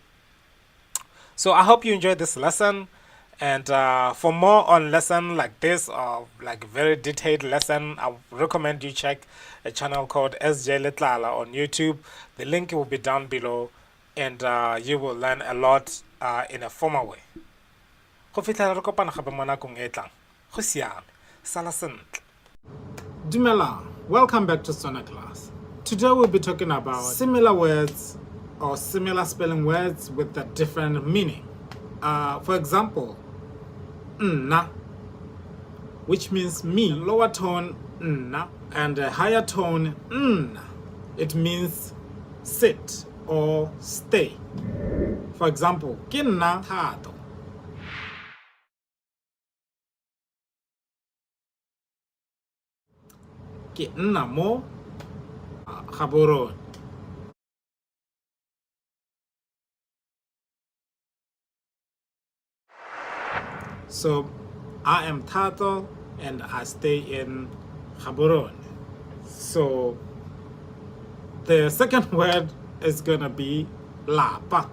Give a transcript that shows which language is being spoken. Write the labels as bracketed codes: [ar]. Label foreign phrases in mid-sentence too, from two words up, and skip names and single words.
[en] So I hope you enjoyed this lesson, and for more on lesson like this, or like very detailed lesson, I recommend you check a channel called SJ Letlala on YouTube. The link will be down below, and you will learn a lot in a formal way. [tn] Go fitlhela re kopana gape mo nakong e tlang. Go siame. Sala sentle. Dumelang, [en] welcome back to Setswana Class. Today we'll be talking about similar words or similar spelling words with a different meaning. For example, na, which means me, lower tone na, and a higher tone n. It means sit or stay. For example, [tn] ke nna Thato. Ke nna mo Gaborone. [en] So I am Thato and I stay in Gaborone. So the second word is gonna be lapa.